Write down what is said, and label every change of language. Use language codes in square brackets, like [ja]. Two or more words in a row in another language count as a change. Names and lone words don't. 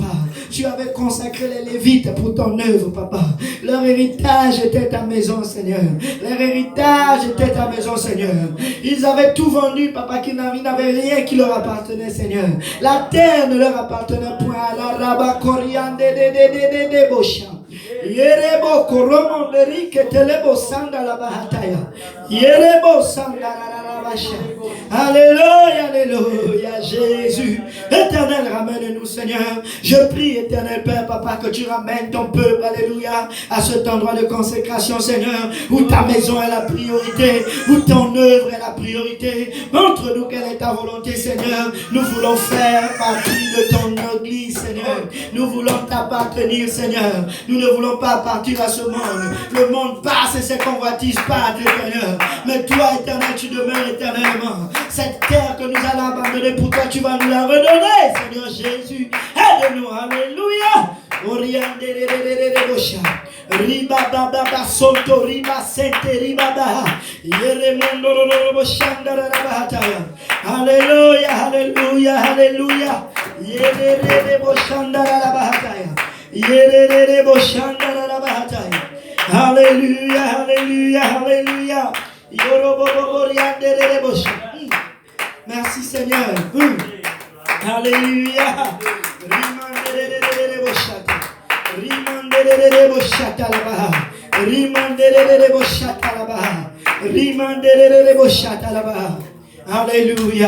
[fr] Tu avais consacré les Lévites pour ton œuvre, Papa. Leur héritage était ta maison, Seigneur. Leur héritage était ta maison, Seigneur. Ils avaient tout vendu, Papa, qu'ils n'avaient rien qui leur appartenait, Seigneur. La terre ne leur appartenait point. La rabat coriande de bocha. Yerebo koromonderi ketelebo sanda la bahataya. Yerebo sanda la basha. Alléluia, alléluia, Jésus. Éternel, ramène-nous, Seigneur. Je prie, éternel Père, Papa, que tu ramènes ton peuple, alléluia, à cet endroit de consécration, Seigneur, où ta maison est la priorité, où ton œuvre est la priorité. Montre-nous quelle est ta volonté, Seigneur. Nous voulons faire partie de ton église, Seigneur. Nous voulons t'appartenir, Seigneur. Nous ne voulons pas partir à ce monde. Le monde passe et ses convoitises partent, Seigneur. Mais toi, éternel, tu demeures éternellement. Cette terre que nous allons abandonner pour toi, tu vas nous la redonner, Seigneur Jésus. Aide-nous, alléluia. Riba baba sonto riba sente riba ba yeremondo robo shandara bahataya. Alléluia, alléluia, alléluia. Yerebo shandara bahataya. Yerebo shandara bahataya. Alléluia, alléluia, alléluia. Merci Seigneur. Alléluia. Alléluia.